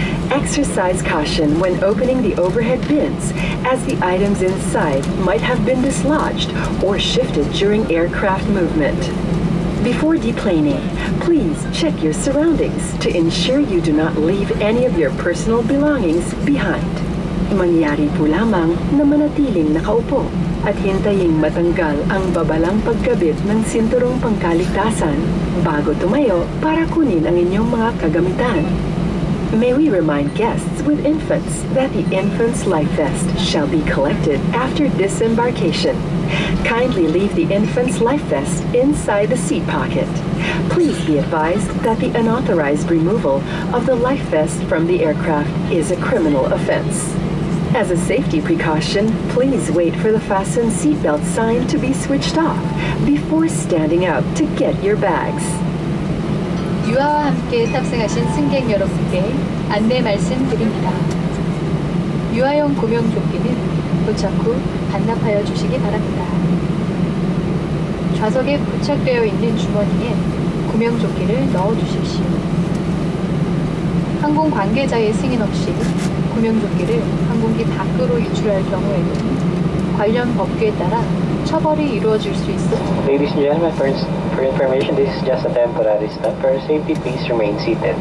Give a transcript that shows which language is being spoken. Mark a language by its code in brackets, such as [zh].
[en] Exercise caution when opening the overhead bins, as the items inside might have been dislodged or shifted during aircraft movement. Before deplaning, please check your surroundings to ensure you do not leave any of your personal belongings behind. [tl] Mangyari po lamang na manatiling nakaupo at hintaying matanggal ang babalang pagkabit ng sinturong pangkaligtasan bago tumayo para kunin ang inyong mga kagamitan. [en] May we remind guests with infants that the Infants Life Vest shall be collected after disembarkation. Kindly leave the Infants Life Vest inside the seat pocket. Please be advised that the unauthorized removal of the life vest from the aircraft is a criminal offense. As a safety precaution, please wait for the fasten seatbelt sign to be switched off before standing up to get your bags. [ko] 유아와 함께 탑승하신 승객 여러분께 안내 말씀드립니다. 유아용 구명조끼는 도착 후 반납하여 주시기 바랍니다. 좌석에 부착되어 있는 주머니에 구명조끼를 넣어 주십시오. 항공 관계자의 승인 없이 구명조끼를 항공기 밖으로 유출할 경우에는 관련 법규에 따라 처벌이 이루어질 수 있습니다. [en] Ladies and gentlemen, for information, this is just a temporary stop. For safety, please remain seated.